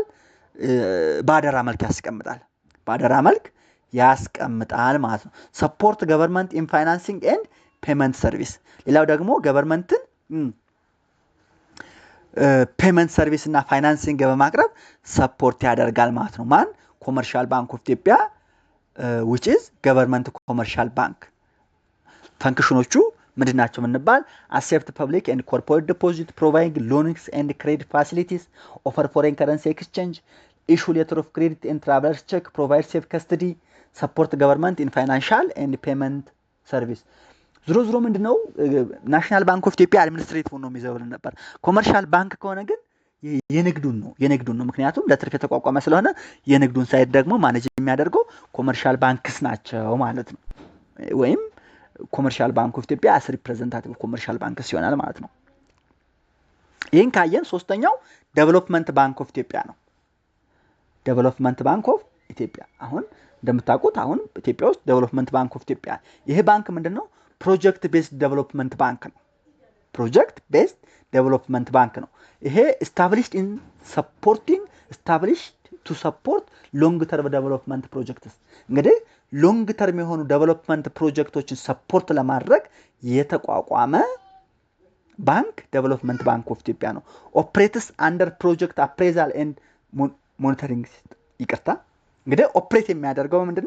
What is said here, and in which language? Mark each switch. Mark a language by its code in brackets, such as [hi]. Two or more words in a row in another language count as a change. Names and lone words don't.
[am] በአደራ መልክ ያስቀምጣል። በአደራ መልክ ያስቀምጣል ማለት ነው። [en] support government in financing and payment service። [am] ሌላው ደግሞ ገቨርንመንትን [en] payment service [am] እና ፋይናንሲንግ በማቅረብ ሰፖርት ያደርጋል ማለት ነው። ማን? ኮመርሻል ባንክ ኦፍ ኢትዮጵያ [en] which is government commercial bank። [am] ፈንክሽኖቹ ምንድናቸው ምንባል? [en] accept public and corporate deposit, provide loans and credit facilities, offer foreign currency exchange, issue letter of credit and traveler's check, provide safe custody, support government in financial and payment service። [am] ዝሮ ምንድነው ናሽናል ባንክ ኦፍ ኢትዮጵያ አድሚኒስትሬቲቭ ነው የሚዘውልን ነበር። ኮመርሻል ባንክ ከሆነ ግን የንግዱን ነው። ምክንያቱም ለትርፍ የተቋቋመ ስለሆነ የንግዱን ሳይድ ደግሞ ማኔጅ የሚያደርገው [en] commercial banks [am] ናቸው ማለት ነው። ወይም ኮመርሻል ባንክ ኦፍ ኢትዮጵያ [en] as representative commercial banks [am] ይሆናል ማለት ነው። ይህን ካየን ሶስተኛው ዴቨሎፕመንት ባንክ ኦፍ ኢትዮጵያ ነው። ዴቨሎፕመንት ባንክ ኦፍ ኢትዮጵያ አሁን እንደምታውቁት አሁን ኢትዮጵያ ውስጥ ዴቨሎፕመንት ባንክ ኦፍ ኢትዮጵያ ይሄ ባንክ ምንድነው? [en] project based development bank [am] ነው። [en] project based development bank [am] ነው። ይሄ [en] established to support long term development projects። [am] እንግዲህ [en] long term [am] የሆኑ ዴቨሎፕመንት ፕሮጀክቶችን ሰፖርት ለማድረግ የተቋቋመ ባንክ ዴቨሎፕመንት ባንክ ኦፍ ኢትዮጵያ ነው። [en] operates under project appraisal and monitoring [am] ይቅርታ፣ እንግዲህ ኦፕሬት የሚያደርገው ምንድነው?